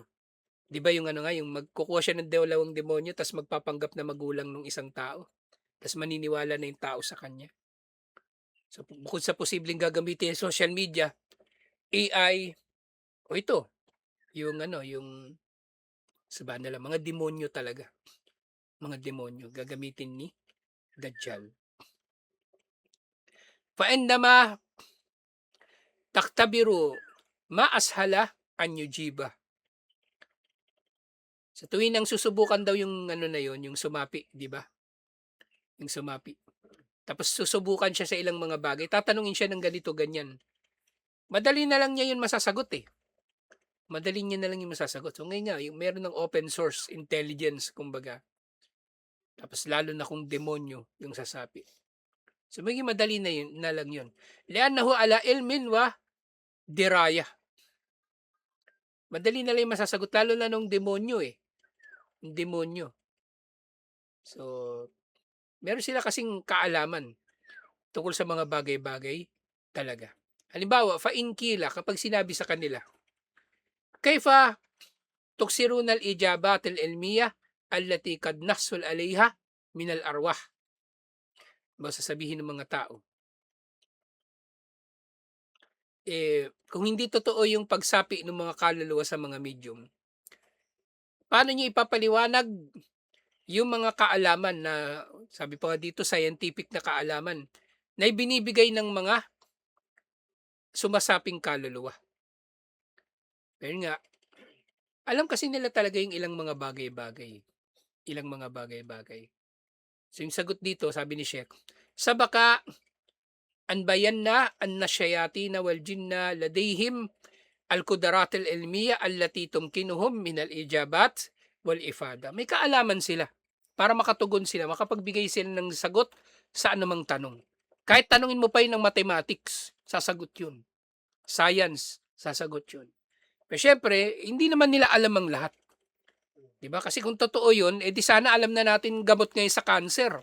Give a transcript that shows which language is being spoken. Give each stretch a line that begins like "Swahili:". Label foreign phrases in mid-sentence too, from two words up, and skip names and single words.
Filipino: 'Di ba yung ano nga, yung magkukuha siya ng dalawang demonyo ta's magpapanggap na magulang ng isang tao, ta's maniniwala na yung tao sa kanya. So, bukod sa posibleng gagamitin yung
English: social media,
Filipino: AI, o ito, yung ano, yung sabihin na lang, mga demonyo talaga. Mga demonyo gagamitin ni Dajjal.
Arabic: فعندما تختبر ما أشكل أن يجيب.
Filipino: Sa tuwing ang susubukan daw yung ano na yon, yung sumapi, 'di ba? Yung sumapi. Tapos susubukan siya sa ilang mga bagay, tatanungin siya ng ganito, ganyan. Madali na lang niya yun masasagot, eh. Madali niya na lang yung masasagot. So ngayon nga, yung meron ng
English: open source intelligence
Filipino: kumbaga. Tapos lalo na kung demonyo yung sasapi. So maging madali na yun na lang yun.
Arabic: لأنه على علم ودراية.
Filipino: Madali na lang yung masasagot lalo na nung demonyo, eh. Yung demonyo. So, meron sila kasing kaalaman tungkol sa mga bagay-bagay talaga. Halimbawa,
Arabic: فإن قيل
Filipino: kapag sinabi sa kanila,
Arabic: كيف تفسرون الإجابات العلمية التي قد نحصل عليها من الأرواح.
Filipino: Ba sasabihin ng mga tao, kung hindi totoo yung pagsapi ng mga kaluluwa sa mga medium, paano niyo ipapaliwanag yung mga kaalaman na sabi pa nga dito scientific na kaalaman na ibinibigay ng mga sumasaping kaluluwa? Ayun nga, alam kasi nila talaga yung ilang mga bagay-bagay, ilang mga bagay-bagay. So yung sagot dito sabi ni Sheikh,
Arabic: "سبق أن بينا أن الشياطين والجن لديهم القدرات العلمية التي تمكنهم من الإجابات والإفادة."
Filipino: May kaalaman sila para makatugon sila, makapagbigay sila ng sagot sa anumang tanong. Kahit tanungin mo pa yun ng mathematics, sasagot yun. Science, sasagot yun. Pero syempre, hindi naman nila alam ang lahat. 'Di ba? Kasi kung totoo yun, di sana alam na natin gamot ngayon sa cancer.